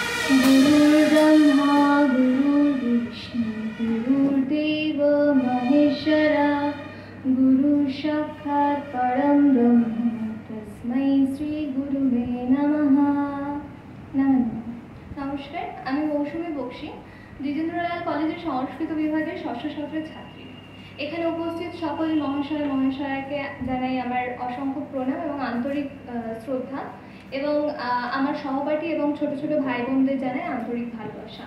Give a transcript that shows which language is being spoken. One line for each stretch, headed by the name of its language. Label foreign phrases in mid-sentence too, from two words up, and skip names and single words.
Sanskrit: गुरुर्ब्रह्मा गुरुर्विष्णु गुरुर्देव महेश्वरा गुरुसाक्षात् परं ब्रह्म तस्मै श्री गुरुवे नमः।
Bangla: नमस्कार, আমি মৌসুমী বক্সী, দ্বিজেন্দ্রলাল কলেজের সংস্কৃত বিভাগের ষষ্ঠ সত্রের ছাত্রী। এখানে উপস্থিত সকল মহাশয় মহাশয়াকে জানাই আমার অসংখ্য প্রণাম এবং আন্তরিক শ্রদ্ধা, এবং আমার সহপাঠী এবং ছোট ছোট ভাই বোনদের জানাই আন্তরিক ভালোবাসা।